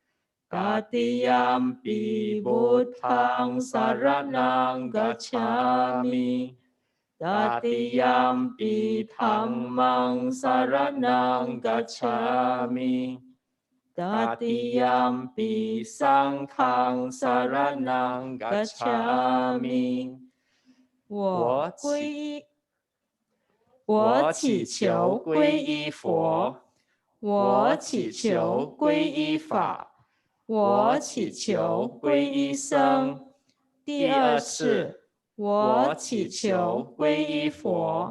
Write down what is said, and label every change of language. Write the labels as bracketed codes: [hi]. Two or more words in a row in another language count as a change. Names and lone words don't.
[pi] Tatiyampi Buddhang saranang gacchami, Tatiyampi Dhammang saranang gacchami, Tatiyampi Sanghang saranang gacchami. [zh] 我祈求皈依佛，我祈求皈依法，我祈求皈依僧。第二次，我祈求皈依佛。